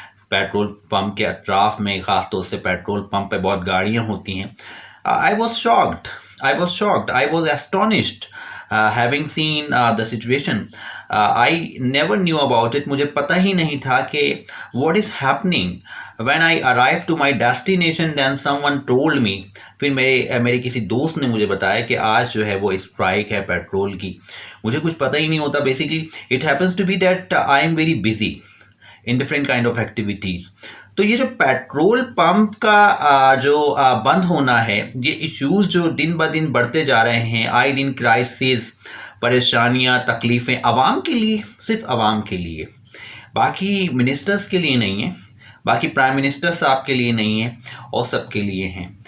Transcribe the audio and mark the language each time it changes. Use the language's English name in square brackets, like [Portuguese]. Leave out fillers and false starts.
[Hindi] Petrol pump के अतराफ़ में ख़ास तौर से पेट्रोल पंप पे बहुत गाड़ियाँ होती हैं. [English] I was shocked, I was astonished having seen the situation. I never knew about it. [Hindi] मुझे पता ही नहीं था कि [English] what is happening. When I arrived to my destination, then someone told me. [Hindi] फिर मेरे किसी दोस्त ने मुझे बताया कि आज जो है वो स्ट्राइक है पेट्रोल की. मुझे कुछ पता ही नहीं होता. [English] Basically, it happens to be that I am very busy in different kind of activities. [Hindi] तो ये जो पेट्रोल पंप का जो बंद होना है, ये इश्यूज़ जो दिन ब दिन बढ़ते जा रहे हैं, आए दिन क्राइसिस, परेशानियां, तकलीफ़ें आवाम के लिए, सिर्फ आवाम के लिए, बाकी मिनिस्टर्स के लिए नहीं है, बाकी प्राइम मिनिस्टर साहब के लिए नहीं है, और सब के लिए हैं.